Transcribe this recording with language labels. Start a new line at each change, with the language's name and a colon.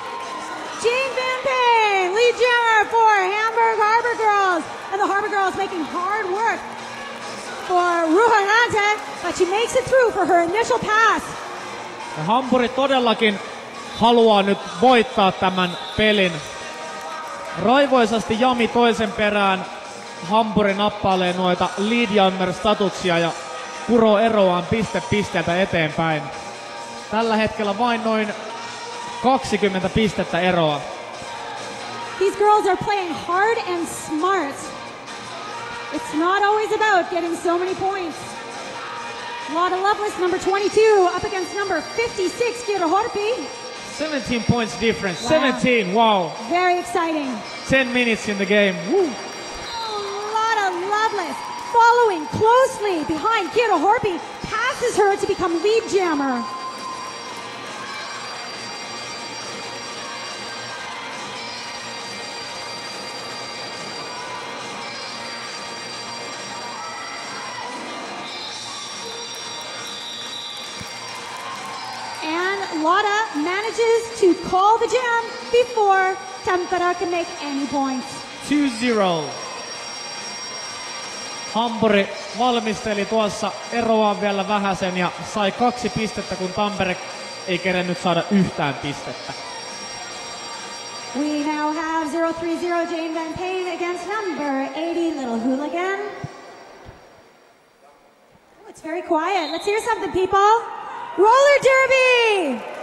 English: lead jammer for Hamburg Harbor Girls. And the Harbor Girls making hard work for Ruha Ranta, but she makes it through for her initial pass.
Finnish: Ja Hampuri todellakin haluaa nyt voittaa tämän pelin. Raivoisasti Jami toisen perään. Hampuri nappailee noita lead jammer statuksia ja kuroo eroaan pisteeltä eteenpäin. Tällä hetkellä vain noin 20 pistettä eroa.
English: These girls are playing hard and smart. It's not always about getting so many points. Lotta Lovelace, number 22, up against number 56, Kiira Horpi. 17 points difference. Wow. 17, wow. Very exciting. 10 minutes in the game. Woo. Lotta Lovelace, following closely behind Kiira Horpi, passes her to become lead jammer. Lotta manages to call the jam before Tampere can make any points. 2-0.
Finnish: Hampuri valmisteli tuossa eroaan vielä vähäsen ja sai 2 pistettä, kun Tampere ei kerennyt saada yhtään pistettä.
English: We now have 0-3-0 Jane Van Payne against number 80 Little Hooligan. Oh, it's very quiet. Let's hear something, people. Roller derby!